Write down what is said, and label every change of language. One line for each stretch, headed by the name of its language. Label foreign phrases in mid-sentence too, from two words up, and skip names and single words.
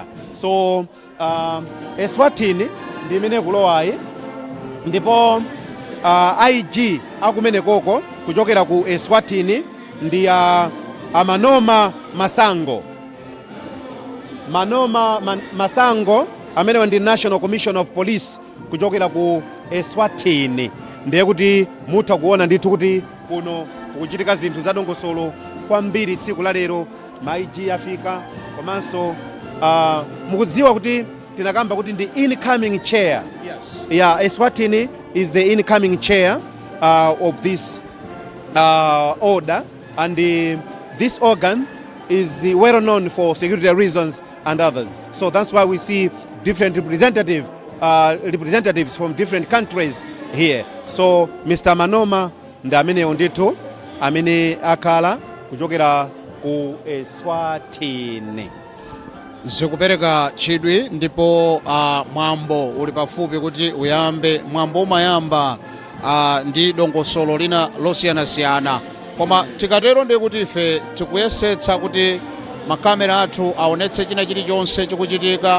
Nyanja: So Eswatini ndimene kulowayi ndipo IG akumene koko kuchokera ku Eswatini ndi Manoma Masango amene ndi National Commission of Police kuchokera ku Eswatini. Ndiye kuti mutha kuona ndithu kuti kuno kuchitika zinthu zadongosolo kwambiri tsiku la lero. Ma IG afika komanso mukudziwa kuti tinakamba kuti ndi
English: incoming chair. Eswatini is the incoming chair of this order, and this organ is well known for security reasons and others. So that's why we see different representatives from different countries here. So Mr.
Nyanja: Manoma ndi amene ondito amene akhala kuchokera ku Eswatini. Zikupereka chidwi ndipo mwambo uli pafupi kuti uyambe. Mwambo umayamba ndi dongosolo lina losiyanasiyana koma tikatero ndiye kuti ife tikuyesetsa kuti makamera athu aonetse china chilichonse chikuchitika.